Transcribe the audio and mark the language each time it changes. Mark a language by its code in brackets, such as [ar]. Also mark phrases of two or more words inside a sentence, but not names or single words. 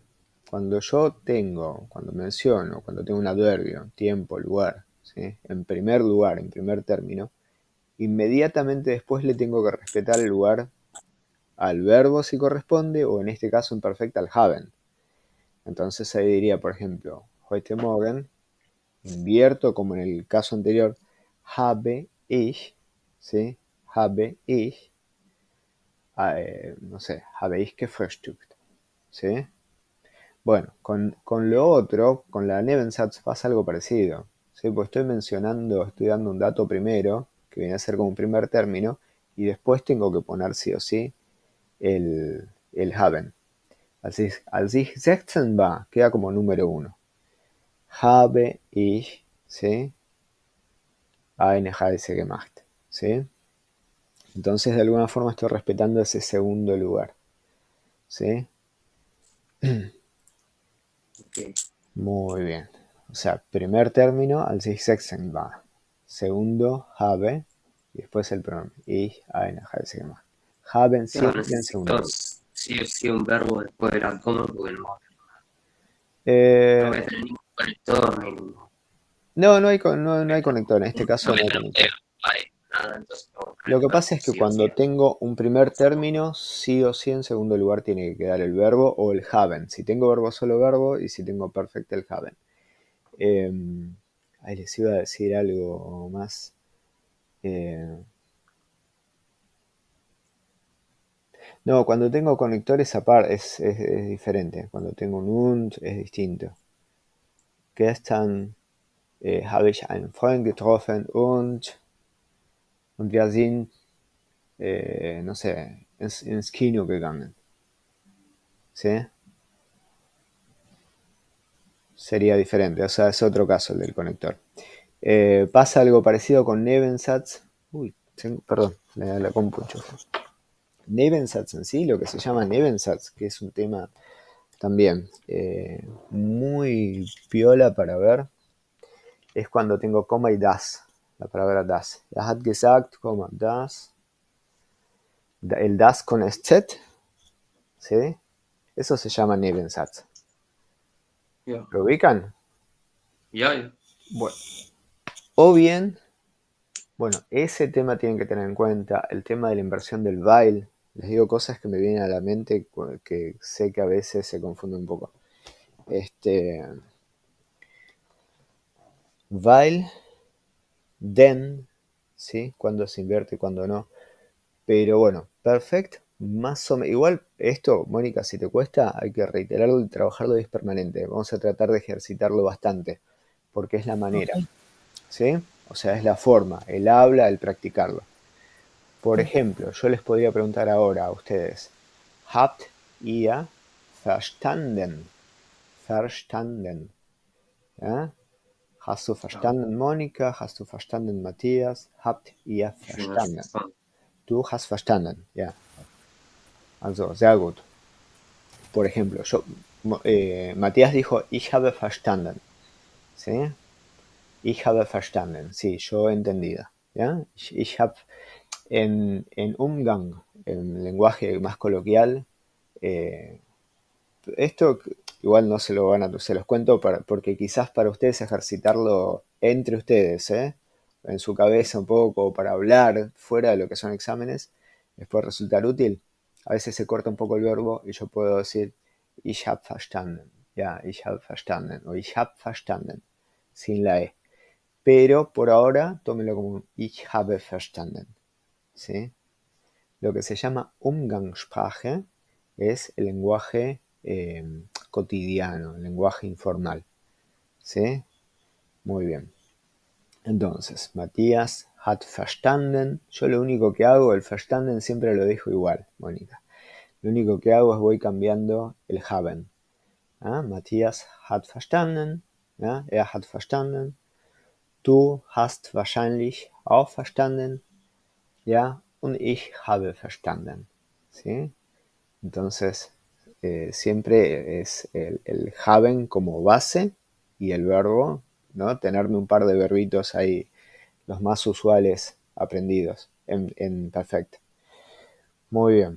[es] Cuando menciono, cuando tengo un adverbio, tiempo, lugar, ¿sí?, en primer lugar, en primer término, inmediatamente después le tengo que respetar el lugar al verbo si corresponde, o en este caso en perfecta al haben. Entonces ahí diría, por ejemplo, [de] heute Morgen, [es] invierto como en el caso anterior, [de] habe ich, ¿sí? Habe ich, [es] no sé, [de] habe ich gefrühstückt, [es] ¿sí? Bueno, con lo otro, con la Nebensatz pasa algo parecido, ¿sí? Pues estoy dando un dato primero, que viene a ser como un primer término, y después tengo que poner sí o sí el haben. [de] Als ich 16 war, [es] queda como número 1. [de] Habe ich, ¿sí? Eine Reise gemacht, [es] ¿sí? Entonces, de alguna forma estoy respetando ese segundo lugar, ¿sí? Ok. Muy bien. O sea, primer término, [de] als ich 16 war. [es] Segundo, habe. Y después el pronombre. [de] Ich, eine Reise gemacht. Haben [es] Claro, siempre en segundo necesito lugar. sí o sí un verbo después del coma porque no voy Eh, a tener ningún conector, ni no hay conector. En este caso no no me hay conector. trasteo, vale, nada, entonces tengo que Lo que conectar pasa es que sí o sí. cuando tengo un primer término, sí o sí en segundo lugar tiene que quedar el verbo o el haben. Si tengo verbo, solo verbo, y si tengo perfecto, el haben. Ahí les iba a decir algo más. No, cuando tengo conectores aparte es diferente. Cuando tengo un und es distinto. [de] Gestern habe ich einen Freund getroffen und wir sind, [es] no sé, [de] ins Kino gegangen. [es] ¿Sí? Sería diferente, o sea, es otro caso el del conector. Pasa algo parecido con Nebensatz. Uy, perdón, la compu enchufó. Nebensatz en sí, lo que se llama Nebensatz, que es un tema también muy piola para ver, es cuando tengo coma y das, la palabra das. [de] Er hat gesagt, coma, das. [es] El das con SZ, ¿sí? Eso se llama Nebensatz. Ya, ¿Lo ubican? ya. Bueno. O bien, bueno, ese tema tienen que tener en cuenta, el tema de la inversión del while. Les digo cosas que me vienen a la mente que sé que a veces se confunde un poco. [de] While, then, [es] ¿sí? Cuando se invierte y cuando no. Pero bueno, perfect, más o menos. Igual esto, Mónica, si te cuesta, hay que reiterarlo y trabajarlo y es permanente. Vamos a tratar de ejercitarlo bastante, porque es la manera, Ok. ¿sí? O sea, es la forma, el habla, el practicarlo. Por ejemplo, yo les podría preguntar ahora a ustedes, [de] ¿Habt ihr verstanden? Verstanden. ¿Ya? ¿Hast du verstanden, Mónica? ¿Hast du verstanden, Matthias? ¿Habt ihr verstanden? Du hast verstanden, ja. Also, sehr gut. [es] Por ejemplo, Matías dijo, [de] ich habe verstanden. ¿Sí? Ich habe verstanden. [es] Sí, yo he entendido. ¿Ya? [de] Ich habe en Umgang, [es] en lenguaje más coloquial, eh, esto igual no se lo van a, se los cuento porque quizás para ustedes ejercitarlo entre ustedes, ¿eh? En su cabeza un poco para hablar fuera de lo que son exámenes, les puede resultar útil. A veces se corta un poco el verbo y yo puedo decir [de] ich habe verstanden, ja, ich habe verstanden [es] o [de] ich habe verstanden, [es] sin la E. Pero por ahora tómenlo como un [de] ich habe verstanden, [es] ¿sí? Lo que se llama Umgangssprache es el lenguaje cotidiano, el lenguaje informal. ¿Sí? Muy bien. Entonces, Matías [de] hat verstanden. [es] Yo lo único que hago, el verstanden siempre lo dejo igual, Mónica. Lo único que hago es voy cambiando el haben. [de] ¿Ah? Matías hat verstanden. ¿Ah? Hat verstanden. Du hast wahrscheinlich auch verstanden. Ja, und ich habe verstanden. [es] ¿Sí? Entonces, siempre es el haben como base y el verbo, ¿no? Tenerme un par de verbitos ahí, los más usuales aprendidos en perfect. Muy bien.